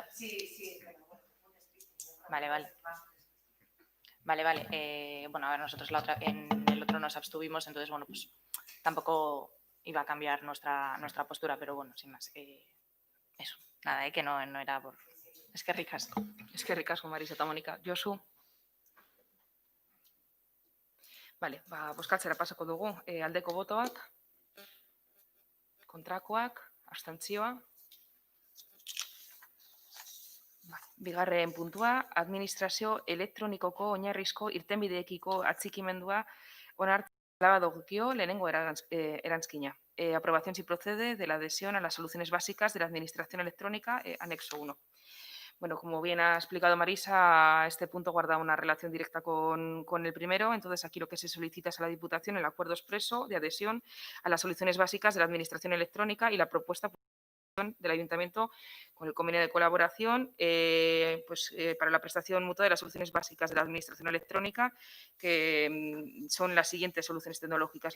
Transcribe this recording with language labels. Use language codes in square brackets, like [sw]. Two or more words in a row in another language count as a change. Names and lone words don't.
[es] Sí, pero bueno, fue un despiste. Yo creo Vale, que vale. es más un despiste. Vale. Bueno, a ver, nosotros en el otro nos abstuvimos, entonces, bueno, pues tampoco iba a cambiar nuestra postura, pero bueno, sin más. Eso, nada, que no era por... Es que ricasco. [eu] Eskerrik asko, Marisa eta Monika. Josu? Bale, bozkatzera pasako dugu. Aldeko botoak, kontrakoak, abstentzioa. Bigarren puntua, administrazio elektronikoko oinarrizko irtenbideekiko atxikimendua onartzea dagokio lehenengo erantzkina. [es] Aprobación si procede de la adhesión a las soluciones básicas de la administración electrónica, anexo 1. Bueno, como bien ha explicado Marisa, este punto guarda una relación directa con el primero. Entonces, aquí lo que se solicita es a la Diputación el acuerdo expreso de adhesión a las soluciones básicas de la administración electrónica y la propuesta del Ayuntamiento con el convenio de colaboración para la prestación mutua de las soluciones básicas de la Administración electrónica, que son las siguientes soluciones tecnológicas.